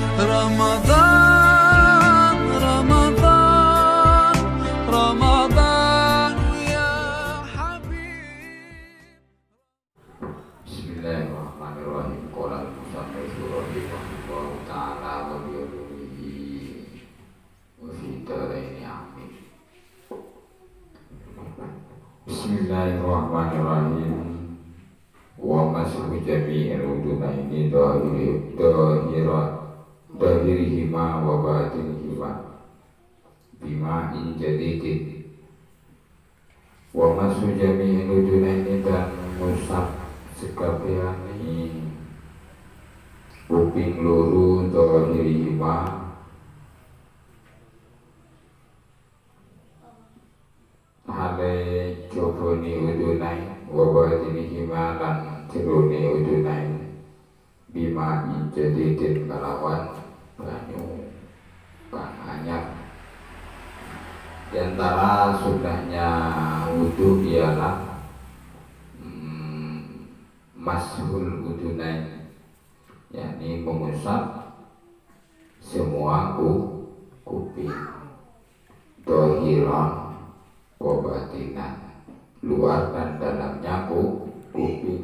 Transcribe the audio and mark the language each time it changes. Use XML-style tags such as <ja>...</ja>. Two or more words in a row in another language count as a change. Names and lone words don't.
<ar>رمضان رمضان رمضان يا حبيب. بسم الله الرحمن الرحيم. قال المصنف رحمه الله تعالى وبعلومه وفي الدارين آمين. بسم الله الرحمن الرحيم. ومسح جميع الأذنين ظاهرهما وباطنهما بماء جديد. ومسح جميع الأذنين</ar> <jv>dan musab sekabehane kuping loro dahirihima hale jobone udunai</jv> <ar>وباطنهما</ar> <jv>lan jerone udunai</jv> <ar>بماء جديد</ar> <jv>kalawan banyu kang anyar.</jv> <id>Di antara sunnahnya wudu ialah</id> <ar>مسح الأذنين,</ar> <id>yakni mengusap semua kuping,</id> <ar>ظاهرا وباطنا,</ar> <id>luar dan dalamnya kuping.</id>